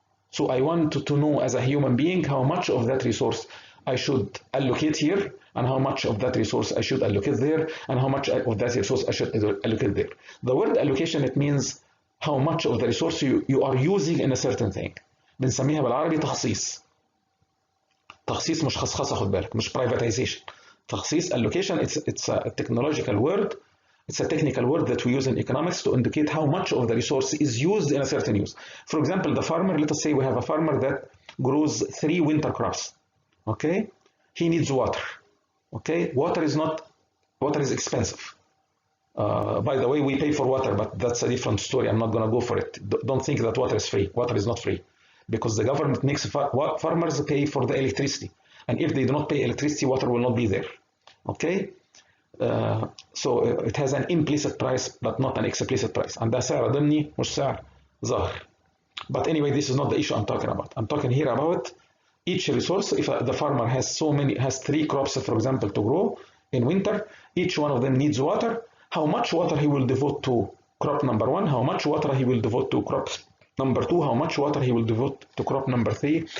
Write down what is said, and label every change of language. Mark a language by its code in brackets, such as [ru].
[en] So I want to know as a human being how much of that resource I should allocate here, and how much of that resource I should allocate there, and how much of that resource I should allocate there. The word allocation, it means how much of the resource you are using in a certain thing. [ar] بنسميها بالعربي تخصيص. تخصيص مش خصخصة، خد بالك، مش privatization. تخصيص, [en] allocation, it's a technological word. It's a technical word that we use in economics to indicate how much of the resource is used in a certain use. For example, the farmer, let us say we have a farmer that grows 3 winter crops. Okay, he needs water. Okay, water is expensive. By the way, we pay for water, but that's a different story. I'm not going to go for it. Don't think that water is free. Water is not free, because the government makes farmers pay for the electricity, and if they do not pay electricity, water will not be there. Okay, so it has an implicit price, but not an explicit price. And [ar] ده سعر ضمني مش سعر ظاهر. [en] But anyway, this is not the issue I'm talking about. I'm talking here about each resource. If the farmer has 3 crops, for example, to grow in winter, each one of them needs water. How much water he will devote to crop number 1, how much water he will devote to crop number 2, how much water he will devote to crop number 3.